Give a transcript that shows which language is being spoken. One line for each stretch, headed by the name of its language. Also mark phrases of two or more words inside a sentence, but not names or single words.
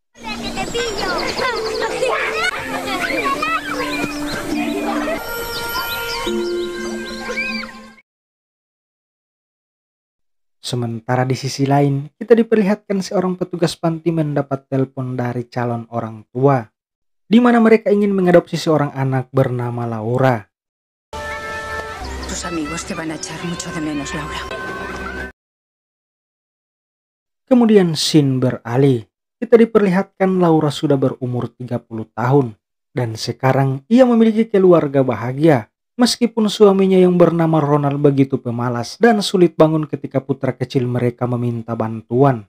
Indonesian: Sementara di sisi lain, kita diperlihatkan seorang petugas panti mendapat telepon dari calon orang tua, di mana mereka ingin mengadopsi seorang anak bernama Laura.
Spanish: Tus amigos te van a echar mucho de menos, Laura.
Indonesian: Kemudian scene beralih. Kita diperlihatkan Laura sudah berumur 30 tahun dan sekarang ia memiliki keluarga bahagia. Meskipun suaminya yang bernama Ronald begitu pemalas dan sulit bangun ketika putra kecil mereka meminta bantuan.